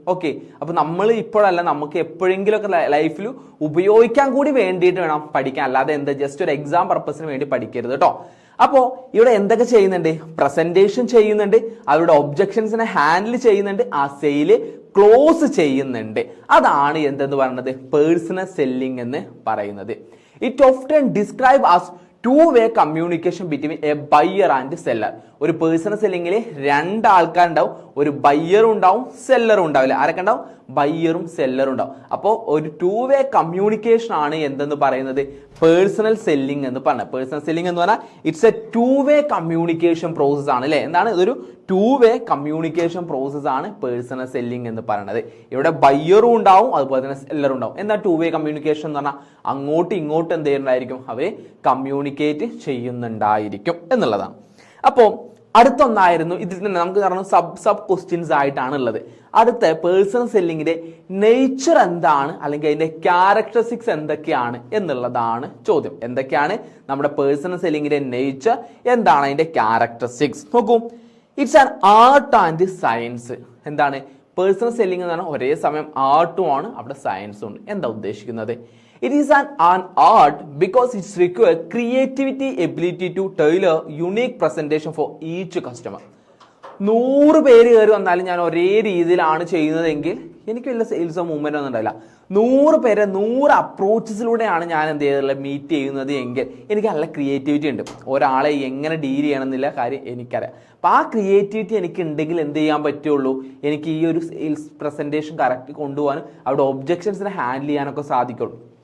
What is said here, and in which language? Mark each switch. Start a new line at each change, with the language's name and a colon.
Malayalam: Okay, അപ്പൊ നമ്മൾ ഇപ്പോഴല്ല, നമുക്ക് എപ്പോഴെങ്കിലും ഒക്കെ ലൈഫിൽ ഉപയോഗിക്കാൻ കൂടി വേണ്ടിയിട്ട് വേണം പഠിക്കാൻ. അല്ലാതെ എന്താ ജസ്റ്റ് ഒരു എക്സാം പർപ്പസിന് വേണ്ടി പഠിക്കരുത് കേട്ടോ. അപ്പോൾ ഇവിടെ എന്തൊക്കെ ചെയ്യുന്നുണ്ട്? പ്രസന്റേഷൻ ചെയ്യുന്നുണ്ട്, അവരുടെ ഒബ്ജക്ഷൻസിനെ ഹാൻഡിൽ ചെയ്യുന്നുണ്ട്, ആ സെയില് ക്ലോസ് ചെയ്യുന്നുണ്ട്. അതാണ് എന്തെന്ന് പറയുന്നത്? പേഴ്സണൽ സെല്ലിംഗ് എന്ന് പറയുന്നത്.
English: It often describe as two-way communication between a buyer and seller.
Malayalam: ഒരു പേഴ്സണൽ സെല്ലിംഗിൽ രണ്ടാൾക്കാരുണ്ടാവും, ഒരു ബയ്യറും ഉണ്ടാവും സെല്ലറും ഉണ്ടാവില്ല. ആരൊക്കെ ഉണ്ടാവും? ബയ്യറും സെല്ലറും ഉണ്ടാവും. അപ്പോൾ ഒരു ടു-വേ കമ്മ്യൂണിക്കേഷൻ ആണ് എന്തെന്ന് പറയുന്നത്? പേഴ്സണൽ സെല്ലിംഗ് എന്ന് പറഞ്ഞത്. പേഴ്സണൽ സെല്ലിംഗ് എന്ന് പറഞ്ഞാൽ
English: it's a two way communication process
Malayalam: ആണ് അല്ലേ? എന്താണ്? ഇതൊരു ടു-വേ കമ്മ്യൂണിക്കേഷൻ പ്രോസസ് ആണ് പേഴ്സണൽ സെല്ലിംഗ് എന്ന് പറയുന്നത്. ഇവിടെ ബയ്യറും ഉണ്ടാവും, അതുപോലെ തന്നെ സെല്ലറും ഉണ്ടാവും. എന്താ ടു-വേ കമ്മ്യൂണിക്കേഷൻ എന്ന് പറഞ്ഞാൽ? അങ്ങോട്ടും ഇങ്ങോട്ടും എന്ത് ചെയ്യുന്നുണ്ടായിരിക്കും? അവര് കമ്മ്യൂണിക്കേറ്റ് ചെയ്യുന്നുണ്ടായിരിക്കും എന്നുള്ളതാണ്. അപ്പോൾ അടുത്തൊന്നായിരുന്നു ഇതിൽ തന്നെ നമുക്ക് കാരണം സബ് ക്വസ്റ്റ്യൻസ് ആയിട്ടാണ് ഉള്ളത്. അടുത്ത പേഴ്സണൽ സെല്ലിങ്ങിന്റെ നേച്ചർ എന്താണ്, അല്ലെങ്കിൽ അതിന്റെ ക്യാരക്ടറിസ്റ്റിക്സ് എന്തൊക്കെയാണ് എന്നുള്ളതാണ് ചോദ്യം. എന്തൊക്കെയാണ് നമ്മുടെ പേഴ്സണൽ സെല്ലിങ്ങിന്റെ നേച്ചർ, എന്താണ് അതിന്റെ ക്യാരക്ടറിസ്റ്റിക്സ്? നോക്കൂ,
English: It's an art and science.
Malayalam: എന്താണ് പേഴ്സണൽ സെല്ലിംഗ് എന്ന് പറഞ്ഞാൽ? ഒരേ സമയം ആർട്ടും ആണ്, അവിടെ സയൻസും ഉണ്ട്. എന്താ ഉദ്ദേശിക്കുന്നത്?
English: It is an art because it requires creativity, ability to tailor unique presentation for each customer.
Malayalam: 100 പേര് കയറി വന്നാലും ഞാൻ ഒരേ രീതിയിലാണ് ചെയ്യുന്നതെങ്കിൽ എനിക്ക് വലിയ സെയിൽസോ മൂവ്മെന്റ് ഒന്നും ഉണ്ടാവില്ല. 100 പേരെ 100 അപ്രോച്ചസിലൂടെയാണ് ഞാൻ എന്ത് ചെയ്തിട്ടുള്ളത്? മീറ്റ് ചെയ്യുന്നത് എങ്കിൽ എനിക്ക് നല്ല ക്രിയേറ്റിവിറ്റി ഉണ്ട്. ഒരാളെ എങ്ങനെ ഡീൽ ചെയ്യണം എന്നുള്ള കാര്യം എനിക്കറിയാം. അപ്പം ആ ക്രിയേറ്റിവിറ്റി എനിക്ക് ഉണ്ടെങ്കിൽ എന്ത് ചെയ്യാൻ പറ്റുള്ളൂ? എനിക്ക് ഈ ഒരു സെയിൽസ് പ്രസന്റേഷൻ കറക്റ്റ് കൊണ്ടുപോകാനും അവിടെ ഒബ്ജക്ഷൻസിനെ ഹാൻഡിൽ ചെയ്യാനൊക്കെ സാധിക്കുള്ളൂ.